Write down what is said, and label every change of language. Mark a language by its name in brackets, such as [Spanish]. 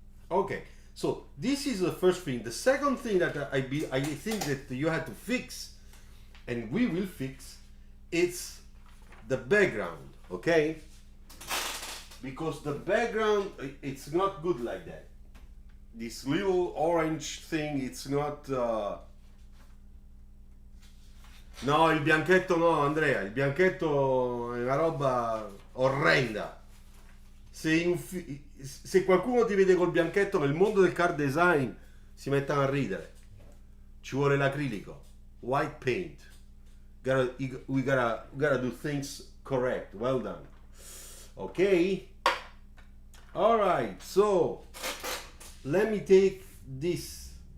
[English] Okay, so this is the first thing. The second thing that I think that you have to fix, and we will fix, it's the background, okay? Because the background, it's not good like that. This little orange thing, it's not... [Italian] No, il bianchetto no, Andrea, il bianchetto è una roba orrenda. Se qualcuno ti vede col bianchetto nel mondo del car design, si mettono a ridere. Ci vuole l'acrilico. [English] White paint. We gotta do things correct. Well done. Okay? Alright, so let me take this.